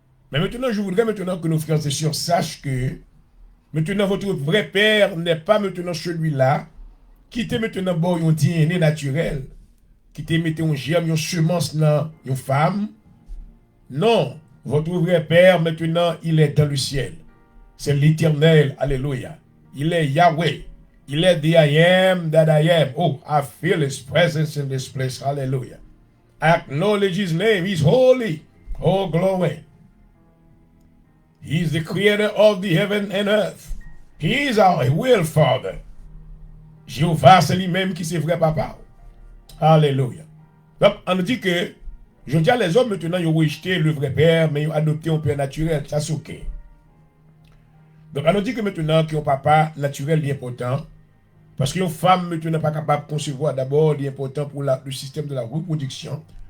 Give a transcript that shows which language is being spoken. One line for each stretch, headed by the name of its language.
French: Mais maintenant, je voudrais maintenant que nos frères et sœurs sachent que maintenant votre vrai père n'est pas maintenant celui-là qui était maintenant bon un DNA naturel, qui était metté un germe, une semence dans une femme. Non, votre vrai père maintenant il est dans le ciel. C'est l'Éternel, alléluia. Il est Yahweh. Il est
English: the I am that I am. Oh, I feel his presence in this place. Hallelujah. I acknowledge his name. He's holy. Oh, glory. He is the creator of the heaven and earth. He is our will Father.
French: Jéhovah, c'est lui-même qui c'est vrai papa. Alléluia. Donc, on nous dit que, je dis à les hommes maintenant, ils ont rejeté le vrai père, mais ils ont adopté un père naturel. Ça, c'est ok. Donc, on nous dit que maintenant, qu'un papa naturel est important, parce qu'une femme maintenant n'est pas capable de concevoir d'abord, il est important pour le système de la reproduction.